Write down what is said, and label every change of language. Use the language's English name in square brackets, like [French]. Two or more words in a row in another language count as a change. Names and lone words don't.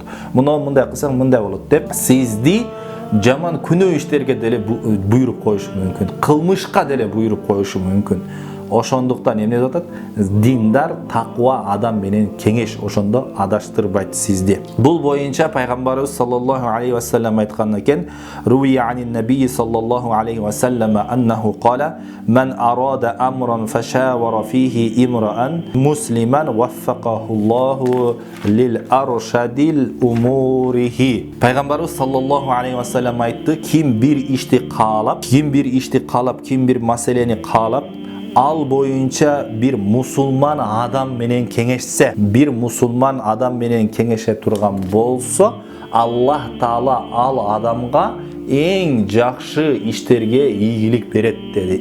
[Kyrgyz] Муну мындай кылсаң мындай болот деп сизди жаман күнөө иштерге деле буйруп коюшу мүмкүн. Кылмышка деле буйруп коюшу мүмкүн. Ошондуктан эмне деп атат? Диндар, такыба адам менен кеңеш, ошондо адаштырбайт сизди. Бул боюнча пайгамбарыбыз [Arabic] صلى الله عليه وسلم [Kyrgyz] айткан экен: [Arabic] "روي عن النبي صلى الله عليه وسلم أنه قال من أراد أمرا فشاور فيه امرأ مسلما وفقه الله للأرشد أموره." [Kyrgyz] Пайгамбарыбыз [Arabic] صلى الله عليه وسلم [Kyrgyz] айтты: "Ким бир ишти каалап, ким бир маселени каалап, ал боюнча бир мусулман адам менен кеңешсе, бир мусулман адам менен кеңеше турган болсо, Аллах Таала ал адамга эң жакшы иштерге ийгилик берет деди.